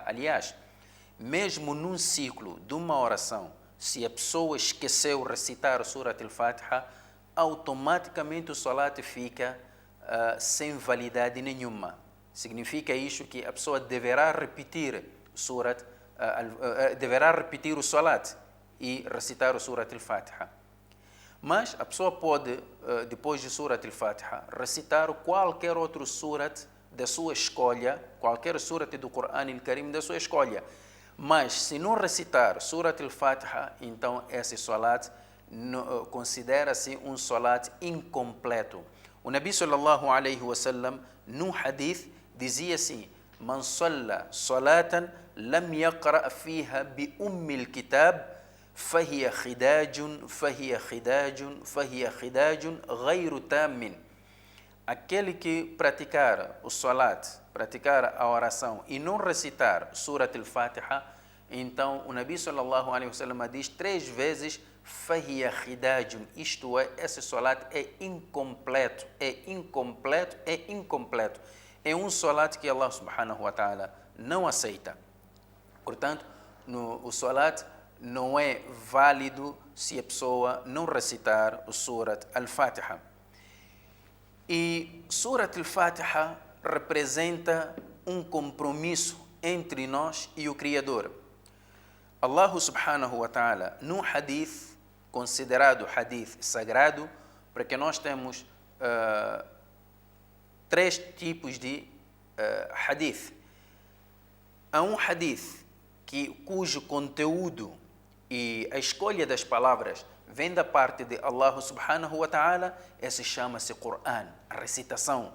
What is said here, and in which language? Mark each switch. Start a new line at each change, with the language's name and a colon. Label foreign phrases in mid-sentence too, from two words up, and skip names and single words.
Portuguese: Aliás, mesmo num ciclo de uma oração, se a pessoa esqueceu de recitar Surat al-Fatiha, automaticamente o salat fica sem validade nenhuma. Significa isso que a pessoa deverá repetir o salat e recitar o Surat al-Fatiha. Mas a pessoa pode, depois de Surat al-Fatiha, recitar qualquer outro surat da sua escolha, qualquer surat do Corão al-Karim da sua escolha. Mas se não recitar Surat al-Fatiha, então esse salat considera-se um salat incompleto. O Nabi
Arabic: صلى الله عليه وسلم,
Portuguese: num hadith, dizia assim:
Arabic: من صلى صلاة لم يقرأ فيها بأم الكتاب فهي خداج غير تمام.
Portuguese: Aquele que praticar o salat, praticar a oração e não recitar Surat al-Fatiha, então o Nabi
Arabic: صلى الله عليه وسلم
Portuguese: diz 3 vezes
Arabic: فهي خداج,
Portuguese: isto é, esse salat é incompleto, é um salat que Allah
Arabic: سبحانه وتعالى
Portuguese: não aceita. Portanto, o salat não é válido se a pessoa não recitar o Surat al-Fatiha. E Surat al-Fatiha representa um compromisso entre nós e o Criador.
Arabic: الله سبحانه وتعالى,
Portuguese: num hadith, considerado hadith sagrado, porque nós temos três tipos de hadith. Há um hadith cujo conteúdo e a escolha das palavras vem da parte de Allah
Arabic: سبحانه وتعالى,
Portuguese: esse chama-se Qur'an, a recitação.